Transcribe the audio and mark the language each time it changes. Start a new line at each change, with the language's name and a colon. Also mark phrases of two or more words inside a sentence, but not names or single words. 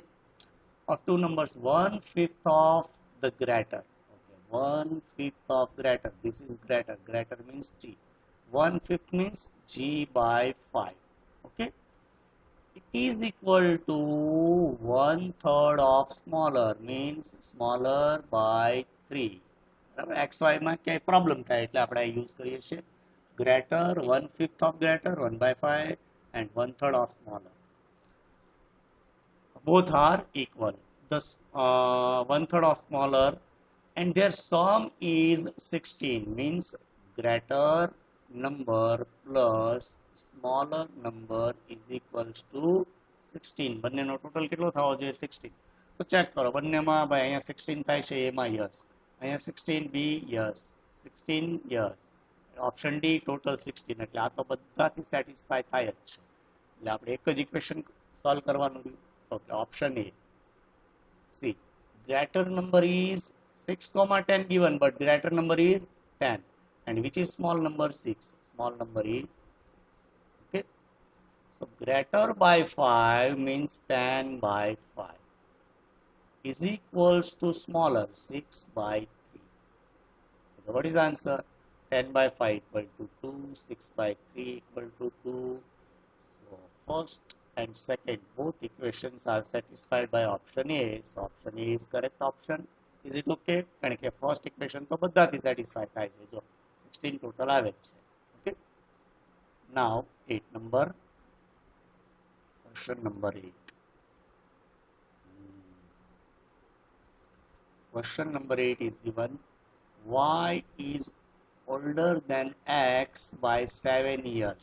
English: Of two numbers, 1/5 of the greater. Okay, 1/5 of greater. This is greater. Greater means g. 1/5 means g by 5. Okay. It is equal to 1/3 of smaller, means smaller by 3.
Gujarati: xy માં ક્યાંય પ્રોબ્લેમ થાય એટલે આપણે યુઝ કરીએ છીએ
English: greater, 1/5 of greater, 1/5, and 1/3 of smaller. Both are equal. Thus, 1/3 of smaller, and their sum is 16, means greater number plus smaller number is equals to 16.
Gujarati: બંનેનો ટોટલ કેટલો થવો જોઈએ? 16. તો ચેક કરો બંનેમાં ભાઈ અહીંયા 16 થાય છે, એમાં યસ, અહીંયા 16 બી યસ, 16 યસ,
English: option D total
Gujarati: 16. એટલે આ તો બધાથી સેટિસ્ફાય થાય જ છે. એટલે આપણે એક જ
English: equation solve
Gujarati: કરવાનું રહ્યું.
English: Okay, option A. See, greater number is 6, 10 given, but greater number is 10. And which is small number? 6. Small number is 6. Okay. So, greater by 5 means 10 by 5 is equals to smaller, 6 by 3. So, what is the answer? 10 by 5 equal to 2, 6 by 3 equal to 2. So, first and second, both equations are satisfied by option A. So option A is correct option. Is it okay?
Gujarati: કારણ કે
English: first equation
Gujarati: તો બધાથી
English: satisfy
Gujarati: થાય છે. જો 16 total આવે છે.
English: Okay. Now 8 number. Question number 8. Question number 8 is given. Y is older than X by 7 years.